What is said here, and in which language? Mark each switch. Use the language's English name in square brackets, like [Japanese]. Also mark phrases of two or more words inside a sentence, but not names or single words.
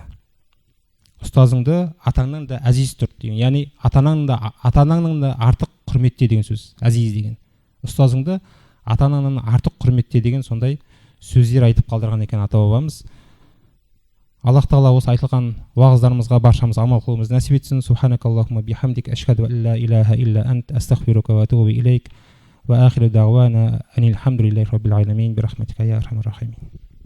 [Kazakh] Ұстазыңды атаңнан да әзиз тұт деген, яғни атаңнан да артық құрметте деген сөз, әзиз деген. Ұстазыңды атаңнан артық құрметте деген сондай сөздер айтып қалдырған екен ата бабамыз. Аллах Тағала осы айтылған уағыздарымызға баршамыз амал қылуымызды нәсіп етсін. [Arabic] سبحانك اللهم بحمدك، أشهد أن لا إله إلا أنت، أستغفرك وأتوب إليك. وآخر دعوانا أن الحمد لله رب العالمين، برحمتك يا أرحم الراحمين.